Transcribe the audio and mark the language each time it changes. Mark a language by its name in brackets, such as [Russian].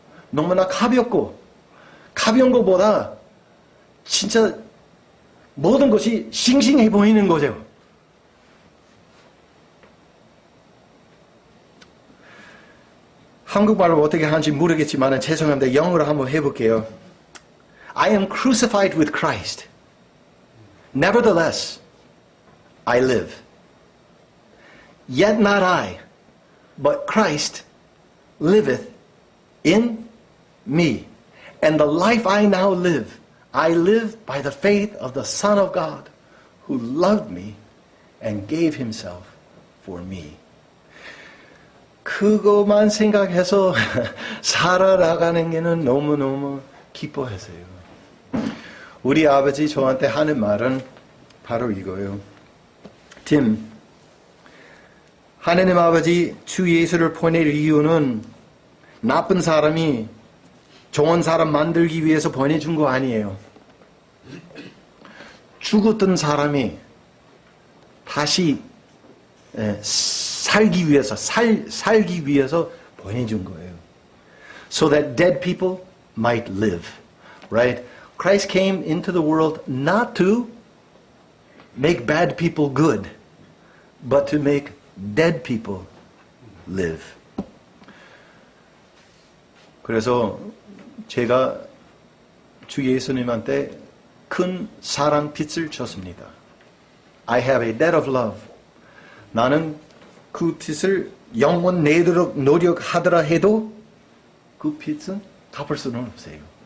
[Korean] 너무나 가볍고 가벼운 것보다 진짜 모든 것이 싱싱해 보이는 거죠. 한국말로 어떻게 하는지 모르겠지만 죄송합니다. 영어로 한번 해볼게요. [English] I am crucified with Christ. Nevertheless, I live. Yet not I, but Christ liveth in me. And the life I now live, I live by the faith of the Son of God, who loved me and gave himself for me. [Korean] 그것만 생각해서 살아나가는 게는 너무너무 기뻐했어요. 우리 아버지 저한테 하는 말은 바로 이거예요. 팀, 하나님 아버지 주 예수를 보낼 이유는 나쁜 사람이 좋은 사람 만들기 위해서 보내준 거 아니에요. 죽었던 사람이 다시 살기 위해서 보내준 거예요. [English] So that dead people might live. Right? Christ came into the world not to make bad people good, but to make dead people live. [Korean] 그래서 제가 주 예수님한테 큰 사랑 빚을 졌습니다. [English] I have a debt of love. [Korean] 나는 그 빚을 영원 내도록 노력하더라 해도 그 빚은 갚을 수는 없어요.